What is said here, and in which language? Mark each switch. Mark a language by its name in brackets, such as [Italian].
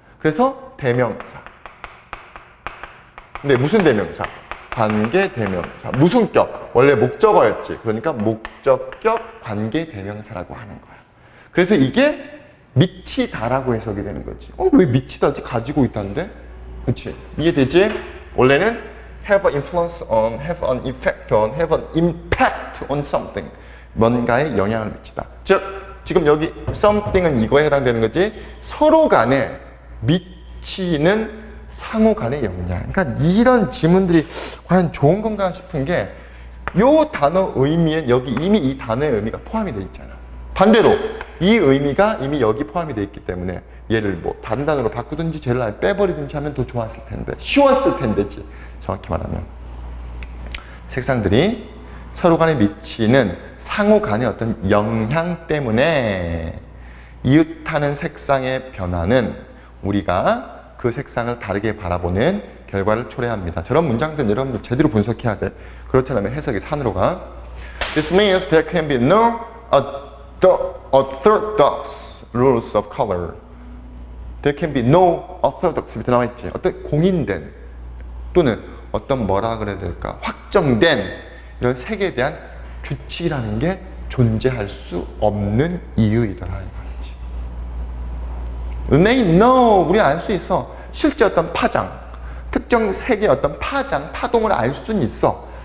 [Korean] 그래서 대명사. 근데 무슨 대명사? 관계 대명사. 무슨 격? 원래 목적어였지. 그러니까 목적격 관계 대명사라고 하는 거야. 그래서 이게 미치다라고 해석이 되는 거지. 왜 미치다지? 가지고 있다는데? 그렇지? 이해되지? [English] 원래는 have an influence on, have an effect on, have an impact on something. [Korean] 뭔가에 영향을 미치다. 즉, 지금 여기 something은 이거에 해당되는 거지. 서로 간에 미치는 상호 간의 영향. 그러니까 이런 지문들이 과연 좋은 건가 싶은 게 요 단어 의미엔 여기 이미 이 단어의 의미가 포함이 돼 있잖아. 반대로 이 의미가 이미 여기 포함이 돼 있기 때문에 얘를 뭐 다른 단어로 바꾸든지 쟤를 아예 빼버리든지 하면 더 좋았을 텐데 쉬웠을 텐데지. 정확히 말하면 색상들이 서로 간에 미치는 상호 간의 어떤 영향 때문에 이웃하는 색상의 변화는 우리가 그 색상을 다르게 바라보는 결과를 초래합니다. 저런 문장들은 여러분들 제대로 분석해야 돼. 그렇지 않으면 해석이 산으로 가. [English] This means there can be no orthodox rules of color. There can be no orthodox [Korean] 밑에 나와 있지. 어떤 공인된 또는 어떤 뭐라 그래야 될까? 확정된 이런 색에 대한 규칙이라는 게 존재할 수 없는 이유이더라 이 말이지. [English] We may know, [Korean] 우리 알 수 있어. 실제 어떤 파장, 특정 색의 어떤 파장, 파동을 알 수는 있어.